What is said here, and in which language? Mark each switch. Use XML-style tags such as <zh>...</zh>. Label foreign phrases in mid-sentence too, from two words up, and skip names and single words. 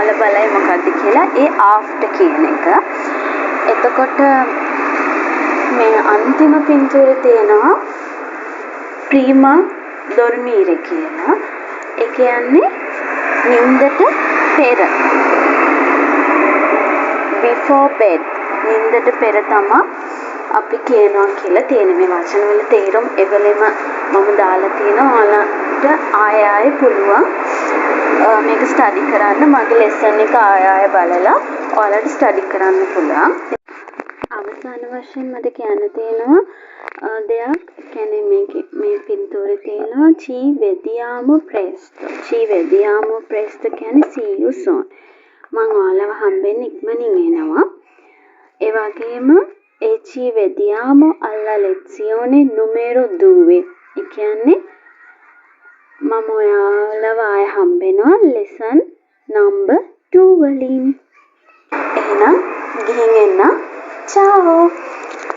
<si>ඔයාලා බලයි මොකද්ද කියලා. ඒ ආෆ්ටර් කියන එක. එතකොට මේ අන්තිම පින්තූරේ තියෙනවා</si> <it>prima dormire</it> <si>කියලා. ඒ කියන්නේ නිින්දට පෙර.</si> <en>before bed.</en> <si>නිින්දට පෙර තමයි අපි කියනවා කියලා තියෙන මේ වචන වල තේරුම් එවලෙම මම දාලා තියෙනවා. ඔයාලට ආයෙ පුළුවන් මේක ස්ටඩි කරන්න. මගේ ලෙසන් එක ආයෙ බලලා ඔයාලට ස්ටඩි කරන්න පුළුවන්. අවසාන වශයෙන් මට කියන්න තියෙනවා දෙයක්. කියන්නේ මේ පින්තූරේ තියෙනවා</si> <it>ci vediamo presto. ci vediamo presto</it> <si>කියන්නේ</si> <en>see you soon.</en> <si>මම ඔයාලව හම්බෙන්න ඉක්මනින් එනවා.</si> <it>ඒ වගේම ci vediamo alla lezione numero 2.</it> <si>ඒ කියන්නේ මම ඔයාලව ආයෙ හම්බෙනවා</si> <en>lesson number 2</en> <si>වලින්. එහෙනම් ගිහින් එන්න.</si> <it>ciao.</it>